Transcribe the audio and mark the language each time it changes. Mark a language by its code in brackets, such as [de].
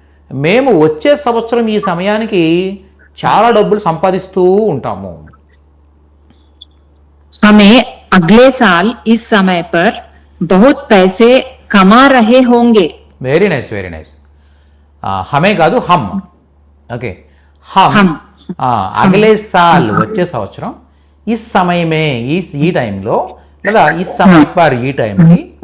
[te] మేము వచ్చే సంవత్సరం ఈ సమయానికి చాలా డబ్బులు సంపాదిస్తూ ఉంటాము. [hi] हमें अगले साल इस समय पर बहुत पैसे कमा रहे होंगे. [en] Very nice very nice. [hi] హమే [te] కాదు [hi] హమ్. [en] Okay. [hi] హమ్ అగలే సాల్ [te] వచ్చే సంవత్సరం [hi] ఇస్ సమయమే [te] ఈ టైంలో లేదా [hi] ఇస్ సమయ పర్ [te] ఈ టైంకి.